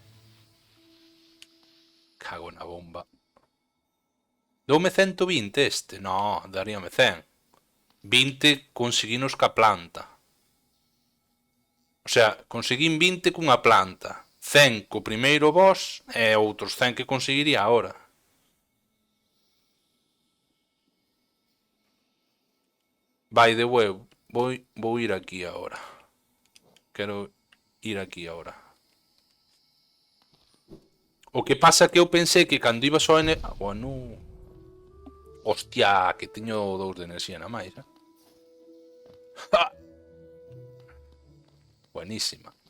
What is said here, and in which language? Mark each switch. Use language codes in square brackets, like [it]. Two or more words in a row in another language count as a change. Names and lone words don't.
[gl] Cago na bomba. Doume 120 este? No, daríame 100. 20 conseguinos ca planta. O sea, conseguín 20 cunha planta. 100 co primeiro boss e outros 100 que conseguiría ahora. [en] By the way, [gl] vou ir aquí ahora. Quero ir aquí ahora. O que pasa que eu pensei que cando iba só en... Bueno... Hostia, que teño 2 de enerxía na máis, Buenísima.